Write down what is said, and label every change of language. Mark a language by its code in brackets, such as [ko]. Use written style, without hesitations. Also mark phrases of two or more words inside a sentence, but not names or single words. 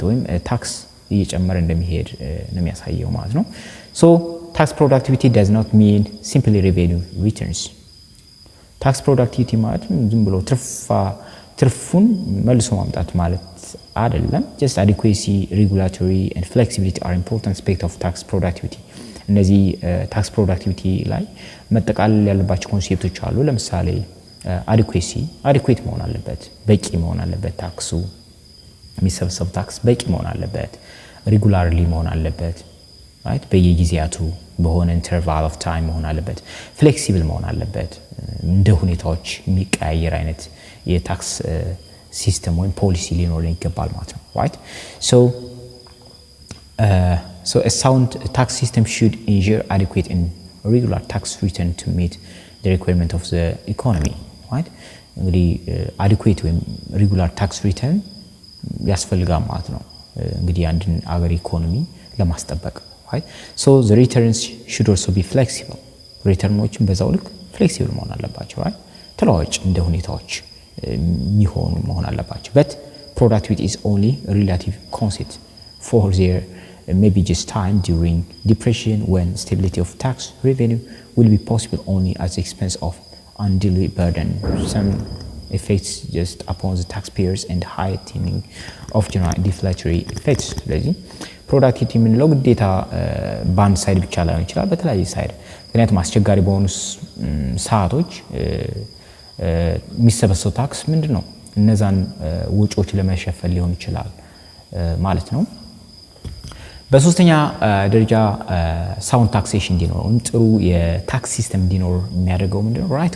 [am] ወይም ታክስ እየጨመረ እንደሚሄድ ነው የሚያሳየው ማለት ነው [en] so tax productivity does not mean simply revenue returns tax productivity [am] ማለት ዝም ብሎ ትርፉን መልሶ ማምጣት ማለት አይደለም [en] just adequacy regulatory and flexibility are important aspects of tax [am] productivity እነዚህ [en] tax productivity [am] ላይ መጠቃለል ያለባቸው ኮንሴፕቶች አሉ ለምሳሌ [en] adequacy adequate [am] መሆን አለበት በቂ መሆን አለበት ታክሱ የሚሰበሰበው ታክስ በቂ መሆን አለበት regularly መሆን አለበት right በየጊዜያቱ በሆነ [en] interval of time [am] መሆን አለበት flexible መሆን አለበት እንደ ሁኔታዎች የሚቀያየር አይነት የታክስ ሲስተም ወይም ፖሊሲ ሊኖረን ይገባል ማለት ነው right [en] so a sound tax system should ensure adequate and regular tax return to meet the requirement of the economy right [am] እንግዲህ adequate ወይም regular tax return ያስፈልጋል ማለት ነው እንግዲህ አንድን አገር ኢኮኖሚ ለማስጠበቅ [en] right so the returns should also be flexible [am] ሪተርኖችን በዛው ልክ flexible መሆን አለባቸው right [en] ተለዋዋጭ እንደ ሁኔታዎች የሚሆኑ መሆን አለባቸው but productivity is only a relative concept for there may be just time during depression when stability of tax revenue will be possible only at the expense of undue burden some effects just upon the taxpayers and heightening of general deflationary effects [am] ስለዚህ ፕሮዳክቲቪቲ ምንለው ግዴታ ባንድ ሳይድ ብቻ ላይሆን ይችላል በተለያየ ሳይድ ምክንያቱም አስቸጋሪ በሆኑ ሰዓቶች የሚሰበሰበው ታክስ ምንድነው እነዛን ወጪዎች ለመሸፈን ሊሆን ይችላል ማለት ነው በሶስተኛ ደረጃ [en] sound taxation [am] እንዲኖር ጥሩ የታክስ ሲስተም እንዲኖር የሚያደርገው ምንድነው ራይት